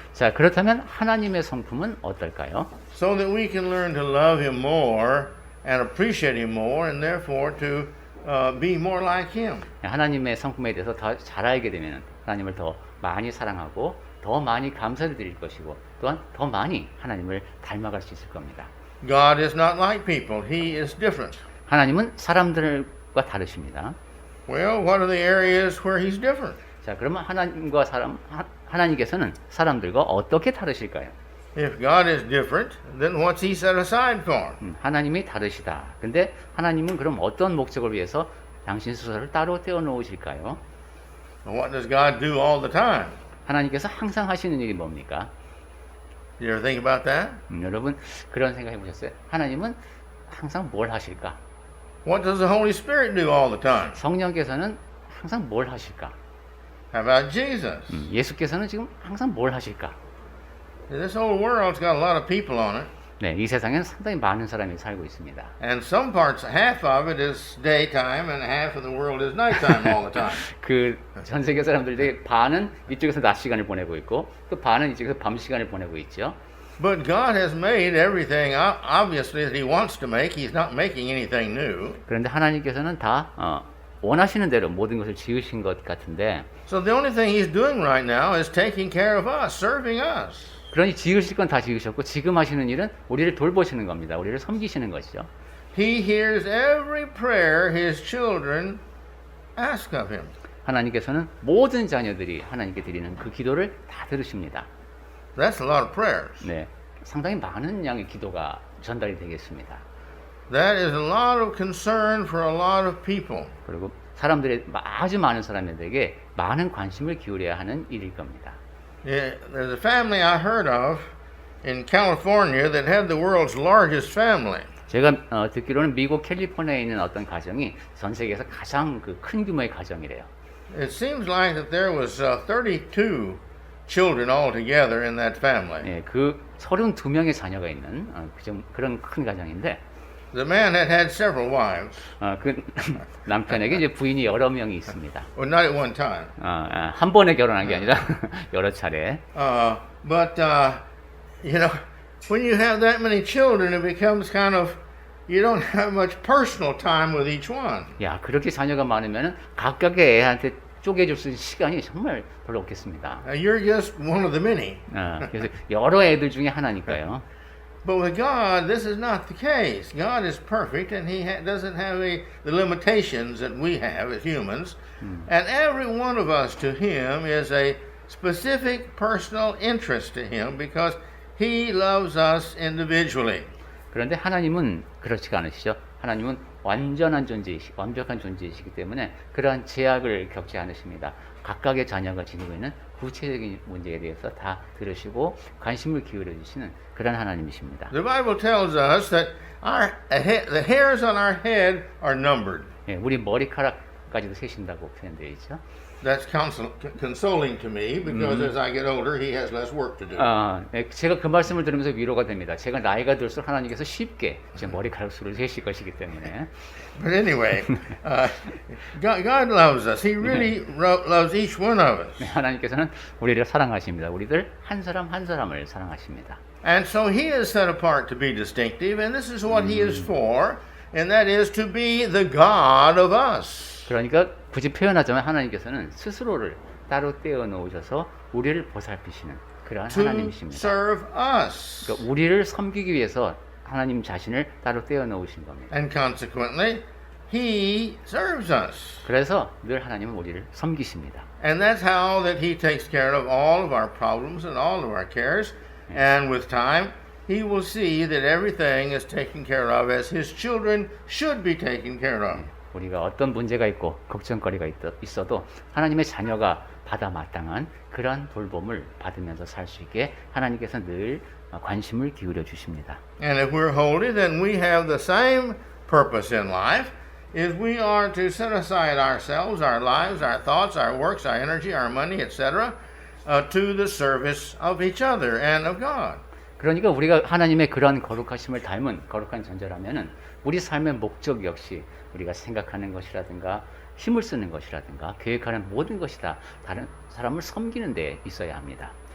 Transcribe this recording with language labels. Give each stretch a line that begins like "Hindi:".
Korean: 자, 그렇다면 하나님의 성품은 어떨까요?
English: So that we can learn to love Him more and appreciate Him more, and therefore to be more like Him.
Korean: 하나님의 성품에 대해서 더 잘 알게 되면 하나님을 더 많이 사랑하고 더 많이 감사를 드릴 것이고 또한 더 많이 하나님을 닮아갈 수 있을 겁니다.
English: God is not like people. He is different.
Korean: 하나님은 사람들과 다르십니다.
English: Well, what are the areas where He's different?
Korean: 자, 그러면 하나님께서는 사람들과 어떻게 다르실까요?
English: If God is different, then what's He set aside for?
Korean: 하나님이 다르시다. 근데 하나님은 그럼 어떤 목적을 위해서 당신 스스로를 따로 떼어 놓으실까요?
English: What does God do all the time?
Korean: 하나님께서 항상 하시는 일이 뭡니까?
English: You ever think about that?
Korean: 여러분 그런 생각 해보셨어요? 하나님은 항상 뭘 하실까?
English: What does the Holy Spirit do all the time?
Korean: 성령께서는 항상 뭘 하실까?
English: How about Jesus?
Korean: 예수께서는 지금 항상 뭘 하실까?
English: This whole world's got a lot of people on it.
Korean: 네, 이 세상에는 상당히 많은 사람이 살고 있습니다.
English: And some parts, half of it is daytime and half of the world is nighttime all the time.
Korean: 그 전 세계 사람들이 반은 이쪽에서 낮 시간을 보내고 있고 또 반은 이쪽에서 밤 시간을 보내고 있죠.
English: But God has made everything obviously that He wants to make. He's not making anything new.
Korean: 그런데 하나님께서는 다 원하시는 대로 모든 것을 지으신 것 같은데
English: So the only thing He's doing right now is taking care of us, serving us.
Korean: 그러니 지으실 건 다 지으셨고 지금 하시는 일은 우리를 돌보시는 겁니다. 우리를 섬기시는 것이죠.
English: He hears every prayer His children ask of Him.
Korean: 하나님께서는 모든 자녀들이 하나님께 드리는 그 기도를 다 들으십니다.
English: That's a lot of prayers.
Korean: 네, 상당히 많은 양의 기도가 전달이 되겠습니다.
English: That is a lot of concern for a lot of people.
Korean: 그리고 사람들의 아주 많은 사람들에게 많은 관심을 기울여야 하는 일일 겁니다.
English: Yeah, there's a family I heard of in California that had the world's largest family.
Korean: 제가 듣기로는 미국 캘리포니아에 있는 어떤 가정이 전 세계에서 가장 그 큰 규모의 가정이래요.
English: It seems like that there was 32 children altogether in that family.
Korean: 예, 그 32명의 자녀가 있는 그런 큰 가정인데
English: The man had had several wives.
Korean: 그 남편에게 이제 부인이 여러 명이 있습니다.
English: Well, not at one time.
Korean: 한 번에 결혼한 게 아니라 여러 차례.
English: But you know, when you have that many children, it becomes kind of you don't have much personal time with each one.
Korean: 야, 그렇게 자녀가 많으면은 각각의 애한테 쪼개줄 수 있는 시간이 정말 별로 없겠습니다.
English: You're just one of the many.
Korean: 그래서 여러 애들 중에 하나니까요.
English: But with God, this is not the case. God is perfect, and He doesn't have the limitations that we have as humans. And every one of us to Him is a specific personal interest to Him because He loves us individually.
Korean: 그런데 하나님은 그렇지가 않으시죠. 하나님은 완전한 완벽한 존재이시기 때문에 그러한 제약을 겪지 않으십니다. 각각의 자녀가 지니고 있는 구체적인 문제에 대해서 다 들으시고 관심을 기울여 주시는 그런 하나님이십니다.
English: The Bible tells us that the hairs on our head are numbered.
Korean: 예, 우리 머리카락까지도 세신다고 표현되어 있죠.
English: That's consoling to me because as I get older, He has less work to do.
Korean: 예, 제가 그 말씀을 들으면서 위로가 됩니다. 제가 나이가 들수록 하나님께서 쉽게 제 머리카락 수를 세실 것이기 때문에.
English: But anyway, God loves us. He really loves each one of us.
Korean: 네, 하나님께서는 우리를 사랑하십니다. 우리들 한 사람 한 사람을 사랑하십니다.
English: And so He is set apart to be distinctive, and this is what He is for, and that is to be the God of us.
Korean: 그러니까 굳이 표현하자면 하나님께서는 스스로를 따로 떼어 놓으셔서 우리를 보살피시는 그러한
English: To
Korean: 하나님이십니다.
English: serve us.
Korean: 그러니까 우리를 섬기기 위해서 하나님 자신을 따로 떼어 놓으신 겁니다.
English: And consequently, He serves us.
Korean: 그래서 늘 하나님은 우리를 섬기십니다.
English: And that's how that He takes care of all of our problems and all of our cares. And with time, He will see that everything is taken care of as His children should be taken care of.
Korean: 우리가 어떤 문제가 있고 걱정거리가 있어도 하나님의 자녀가 받아 마땅한 그러한 돌봄을 받으면서 살 수 있게 하나님께서 늘 관심을 기울여 주십니다.
English: And if we're holy, then we have the same purpose in life. Is we are to set aside ourselves, our lives, our thoughts, our works, our energy, our money, etc., to the service of each other and of God.
Korean: 그러니까 우리가 하나님의 그런 거룩하심을 닮은 거룩한 존재라면은 우리 삶의 목적 역시 우리가 생각하는 것이라든가 힘을 쓰는 것이라든가 계획하는 모든 것이 다 다른 사람을 섬기는 데 있어야 합니다.